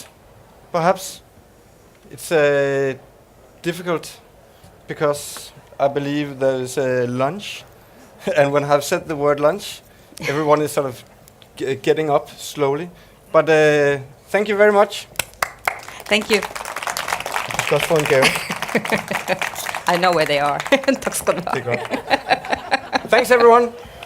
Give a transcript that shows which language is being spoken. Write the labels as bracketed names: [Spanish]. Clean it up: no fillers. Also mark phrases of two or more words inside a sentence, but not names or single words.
[English] Perhaps it's difficult because I believe there is a lunch, and when I've said the word lunch, everyone is sort of getting up slowly. But thank you very much. Thank you. [Norwegian] Godt for en gave. [English] I know where they are. [Norwegian] Tak skal du ha. Det er godt. [English] Thanks everyone.